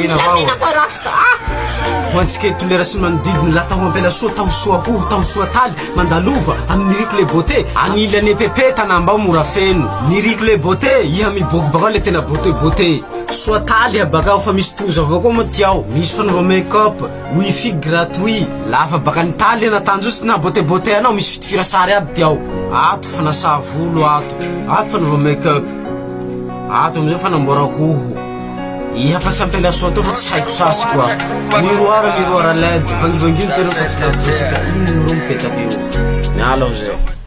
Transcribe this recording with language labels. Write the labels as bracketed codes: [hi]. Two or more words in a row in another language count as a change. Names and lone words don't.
[mg] Ina vao Ho antsika tolera sy manodidiny la taho ampela soa taho soa hoho taho soa taly mandalova amin'ny riko le bote anilany pepe tanambao mora feno ny riko le bote iha miboky bakao le tena bote soa taly bakao fa misy toza avao koa moa tiao misy fanaova make-up [fr] wifi gratuit [mg] lafa baka ny taly anatanjosy na bote anao misy fitifira sary aby tiao ato fanasa volo ato fanaova make-up ato amizao fanambora hoho Iha fa sampela soa to fa tsy haiko sasy koa miroara led vangivanginy tena fa tsy lavitsika ino mipetaky io miala ao zay